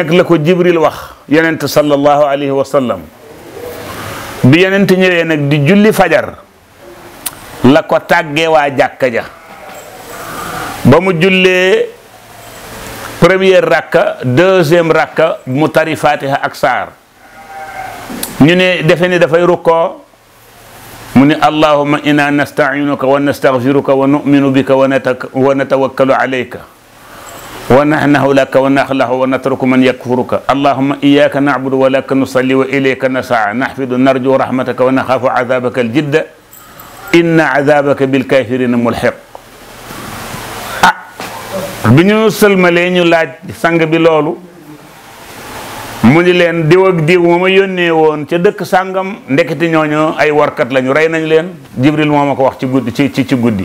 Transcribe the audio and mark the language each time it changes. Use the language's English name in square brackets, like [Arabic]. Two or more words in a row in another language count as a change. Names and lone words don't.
[Wolof] nag la ko Jibril wax yonent sallallahu alayhi wa sallam bi yonent ñëwee nag di julli fajar la ko tàggee waa jàkka ja ba mu jullee première rakka deuxième rakka mu tari fatiha ak saar ñu ne defe ni dafay rukkoo mu ne [Arabic] اللهم إنا نستعينك ونستغفرك ونؤمن بك ونتوكل عليك ونخنع لك ونخلع ونترك من يكفرك اللهم إياك نعبد ولك نصلي وإليك نسعى نحفد نرجو رحمتك ونخاف عذابك الجد إن عذابك بالكافرين ملحق. [Wolof] bi ñu sëlmalee ñu laaj sang bi loolu mu ni leen diw ak diw moo ma yónnee woon ca dëkk sàngam ndeketi ñooñu ay warkat lañu rey nañ leen Jibril moo ma ko wax ci guddi ci guddi.